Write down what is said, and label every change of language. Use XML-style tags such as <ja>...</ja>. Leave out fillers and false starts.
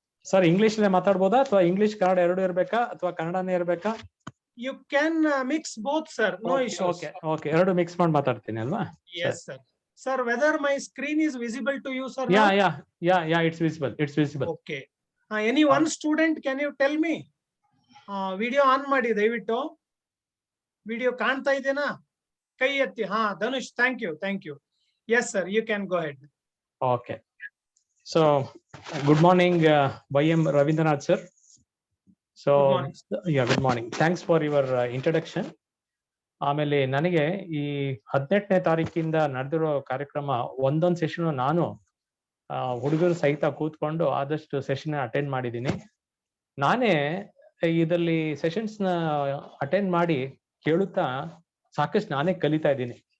<kn>Sir English ಮಾತಾಡ್ಬೋದಾ ಅಥವಾ English Kannada ಎರಡು ಇರ್ಬೇಕಾ ಅಥವಾ ಕನ್ನಡನೇ ಇರ್ಬೇಕಾ?</kn> <en>You can mix both, sir. No issues.</en> <kn>Okay, ಎರಡು ಮಿಕ್ಸ್ ಮಾಡಿ ಮಾತಾಡ್ತೀನಿ ಅಲ್ವಾ?</kn> <en>Yes, sir. Sir, whether my screen is visible to you, sir? Yeah, it's visible. Okay. Any one student, can you tell me?</en> <kn>Video on ಮಾಡಿ ದಯವಿಟ್ಟು. Video ಕಾಣ್ತಾ ಇದೆನಾ? ಕೈ ಎತ್ತಿ.</kn> <en>Dhanush, thank you. Yes, sir, you can go ahead. Okay. So, good morning, Y.M. Ravindranath, sir. So, good morning. Thanks for your introduction.</en> <kn>ಆಮೇಲೆ ನನಗೆ ಈ 18ನೇ ತಾರೀಕಿಂದ ನಡೆದಿರೋ ಕಾರ್ಯಕ್ರಮ ಒಂದೊಂದು ಸೆಷನ್ ನಾನು ಹುಡುಗರು ಸಹಿತ ಕೂತ್ಕೊಂಡು ಆದಷ್ಟು ಸೆಷನ್ ಅಟೆಂಡ್ ಮಾಡಿದ್ದೀನಿ. ನಾನೇ ಇದರಲ್ಲಿ ಸೆಷನ್ಸ್ ನ ಅಟೆಂಡ್ ಮಾಡಿ ಕೇಳುತ್ತಾ ಸಾಕಷ್ಟು ನಾನೇ ಕಲಿತಾ ಇದ್ದೀನಿ.</kn>